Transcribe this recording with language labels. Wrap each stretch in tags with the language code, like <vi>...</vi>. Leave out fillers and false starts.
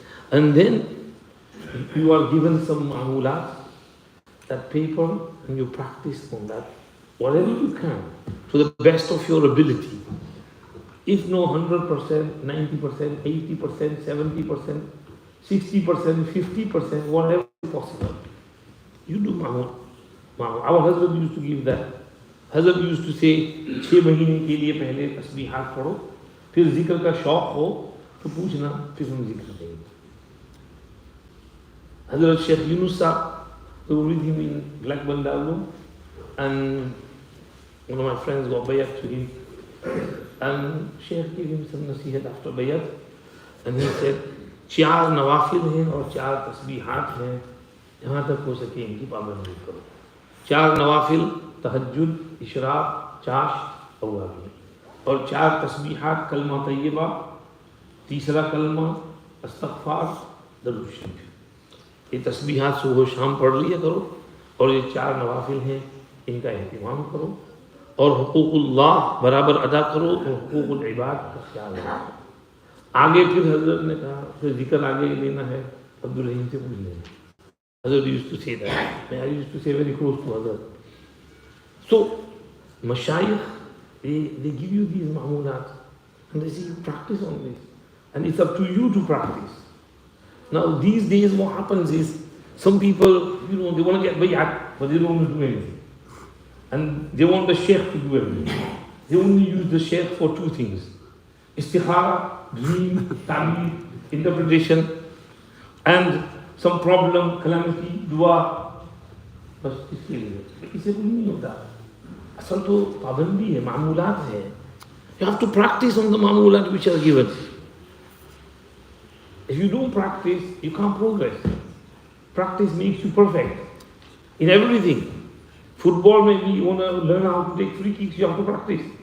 <en>And then you are given some ma'mulat, that paper, and you practice on that, whatever you can, to the best of your ability. If no 100%, 90%, 80%, 70%, 60%, 50%, whatever is possible, you do ma'mul. Our husband used to give that. Hazrat used to say,</en> <hi>6 महीने के लिए पहले तस्बीहात पढ़ो, फिर जिक्र का शौक हो तो पूछना, फिर हम जिक्र देंगे.</hi> <en>Hazrat Sheikh Yunus Sahib, we were with him in Blackburn Darul, and one of my friends got bayat to him, and Sheikh gave him some nasihat after bayat, and he said, 4 nawafil</en> <hi>हैं और 4 तस्बीहात हैं, जहाँ तक हो सके इनकी पाबंदी करो. 4 नवाफिल, तहज्जुद, इशराक, चाश, अव्वाबी, और 4 तस्बीहात, कलमा तय्यबा, तीसरा कलमा, इस्तग़फ़ार, दरूद शरीफ. ये तस्बीहात सुबह शाम पढ़ लिया करो, और ये 4 नवाफिल हैं, इनका एहतिमाम करो, और हुकूकुल्लाह बराबर अदा करो, और हुकूकुल इबाद का ख्याल रखो. आगे फिर हज़रत ने कहा, फिर जिक्र आगे लेना है, अब्दुल रहीम से पूछ लेना.</hi> <en>Hazrat used to say that. I used to say very close to Hazrat. So, Mashayikh, they give you these ma'mulat, and they say you practice on this. And it's up to you to practice. Now, these days what happens is, some people, they want to get bayat, but they don't want to do anything. And they want the sheikh to do everything. They only use the sheikh for 2 things. Istikhara, dream, ta'bir, interpretation, and some problem, calamity, dua,</en> <hi>बस इसके लिए. इससे कुछ नहीं होता. असल तो पाबंदी है, मामूलात है</hi> <en>You have to practice on the ma'mulat which are given. If you don't practice, you can't progress. Practice makes you perfect in everything. Football, maybe you want to learn how to take free kicks, you have to practice.</en>